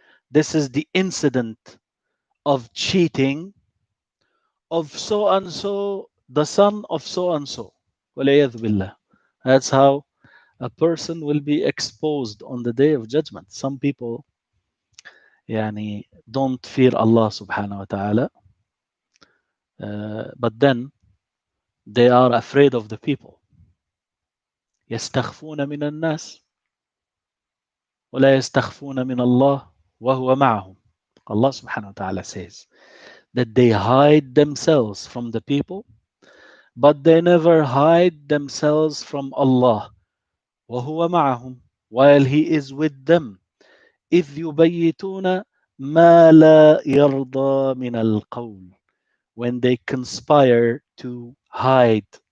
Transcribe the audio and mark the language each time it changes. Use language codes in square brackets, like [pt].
[en] This is the incident of cheating of so and so, the son of so and so. وَلَيَذْ billah. That's how a person will be exposed on the day of judgment. Some people don't fear Allah subhanahu wa ta'ala, but then they are afraid of the people. [ar] يستخفون من الناس ولا يستخفون من الله وهو معهم. [en] Allah subhanahu wa ta'ala says that they hide themselves from the people, but they never hide themselves from Allah. [ar] وهو معهم, [en] while He is with them. [ar] إذ يبيتون ما لا يرضى من القول, [en] when they conspire to hide.